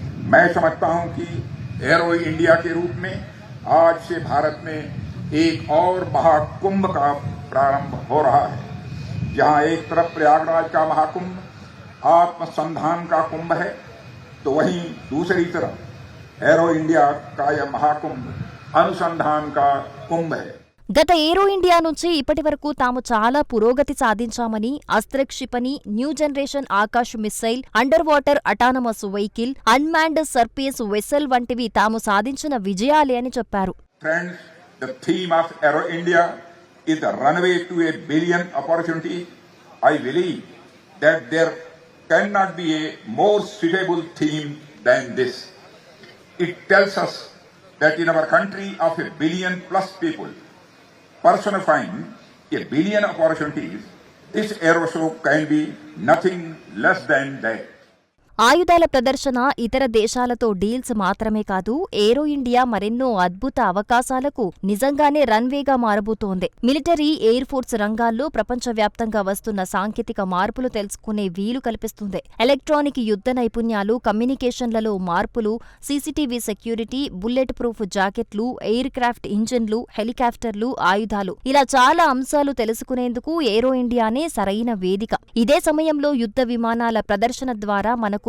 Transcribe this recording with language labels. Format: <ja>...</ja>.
<hi>मैं समझता हूं कि एरो इंडिया के रूप में आज से भारत में एक और महाकुंभ का प्रारंभ हो रहा है. जहां एक तरफ प्रयागराज का महाकुंभ आत्मसंधान का कुंभ है, तो वहीं दूसरी तरफ एरो इंडिया का यह महाकुंभ अनुसंधान का कुंभ है.</hi> <te>గత ఏరో ఇండియా నుంచి ఇప్పటి వరకు తాము చాలా పురోగతి సాధించామని, అస్త్రక్షిపణి, new generation Akash missile, under water autonomous vehicle, unmanned surface vessel వంటివి తాము సాధించిన విజయాలే అని చెప్పారు.</te> <en>Friends, the theme of Aero India is the runway to a billion opportunities. I believe that there cannot be a more suitable theme than this. It tells us that in our country of a billion plus people, personifying a billion opportunities, this aero show can be nothing less than that.</en> <te>ఆయుధాల ప్రదర్శన, ఇతర దేశాలతో deals మాత్రమే కాదు, ఏరో India మరెన్నో అద్భుత అవకాశాలకు నిజంగానే రన్వేగా మారబోతోంది. మిలిటరీ, ఎయిర్ ఫోర్స్ రంగాల్లో ప్రపంచవ్యాప్తంగా వస్తున్న సాంకేతిక మార్పులు తెలుసుకునే వీలు కల్పిస్తుంది. ఎలక్ట్రానిక్ యుద్ధ నైపుణ్యాలు, కమ్యూనికేషన్లలో మార్పులు, సీసీటీవీ సెక్యూరిటీ, బుల్లెట్ ప్రూఫ్ జాకెట్లు, ఎయిర్ క్రాఫ్ట్ ఇంజిన్లు, హెలికాప్టర్లు, ఆయుధాలు, ఇలా చాలా అంశాలు తెలుసుకునేందుకు ఏరో ఇండియానే సరైన వేదిక. ఇదే సమయంలో యుద్ధ విమానాల ప్రదర్శన ద్వారా మనకు</te>